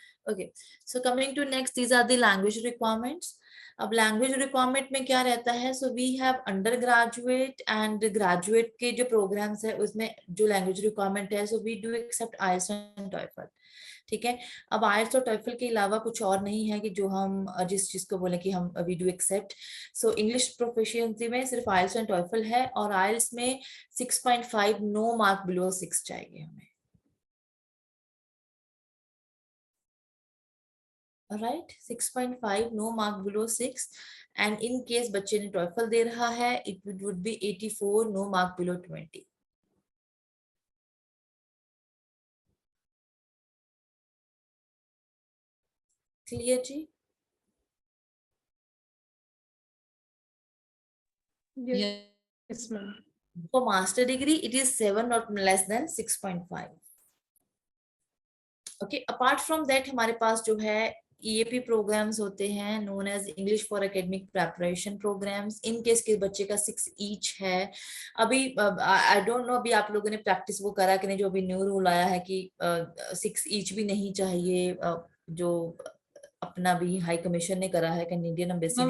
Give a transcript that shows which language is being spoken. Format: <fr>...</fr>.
<en>Okay, so coming to next, these are the language requirements.</en> <hi>अब language requirement में क्या रहता है, so we have under graduate and graduate के जो प्रोग्राम्स है उसमें जो लैंग्वेज रिक्वायरमेंट है,</hi> <en>So we do accept IELTS and TOEFL.</en> <hi>ठीक है। अब आइल्स और टॉयफल के अलावा कुछ और नहीं है कि जो हम जिस चीज को बोले कि हम we do accept. So English proficiency में सिर्फ आइल्स एंड टॉयफल है, और आइल्स में 6.5, नो मार्क बिलो 6 चाहिए हमें।</hi> <en>right, 6.5, no mark below 6, and in case</en> <hi>बच्चे ने टॉयफल दे रहा है</hi> <en>It would be 84, no mark below 20।</en> <hi>Clear ji?</hi> <en>Yes ma'am. For master degree, it is 7 not less than 6.5. Okay, apart from that,</en> <hi>हमारे पास जो है EAP programmes होते हैं, known as English for academic preparation programmes. In case के बच्चे का 6 each है। अभी आई डोंट नो अभी आप लोगों ने प्रैक्टिस वो करा कि नहीं, जो अभी न्यू रूल आया है कि 6 ईच भी नहीं चाहिए, जो अपना भी हाई कमीशन ने करा है, कैनेडियन एम्बेसी</hi>